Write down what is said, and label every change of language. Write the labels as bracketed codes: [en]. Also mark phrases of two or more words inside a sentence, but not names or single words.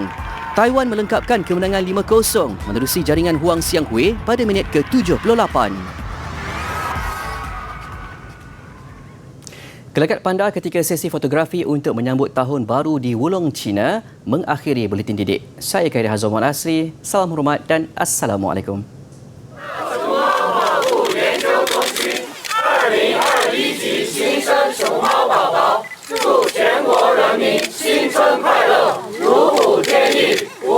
[ms] Taiwan melengkapkan kemenangan 5-0 menerusi jaringan Huang Xianghui pada minit ke-78. Gelagat panda ketika sesi fotografi untuk menyambut tahun baru di Wulong, China mengakhiri buletin didik. Saya Khairi Hazwan Asri, salam hormat dan Assalamualaikum. [zh] 新生熊猫宝宝，祝全国人民新春快乐，如虎添翼。